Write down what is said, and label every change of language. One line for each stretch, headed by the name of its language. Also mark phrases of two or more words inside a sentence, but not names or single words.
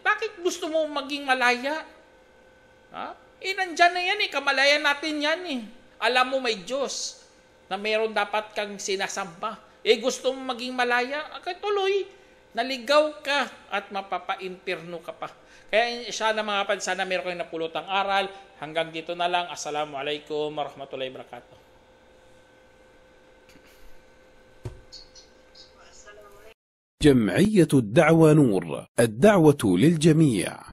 Filipino: Bakit gusto mo maging malaya? Nandyan na yan kamalayan natin yan Alam mo may Diyos na meron dapat kang sinasamba. Gusto mo maging malaya, tuloy, naligaw ka at mapapa-impierno ka pa. Kaya sana mga kapatid, sana meron kayong napulutang aral. Hanggang dito na lang.
Arabic: السلام عليكم ورحمة الله وبركاته. جمعية الدعوة نور، الدعوة للجميع.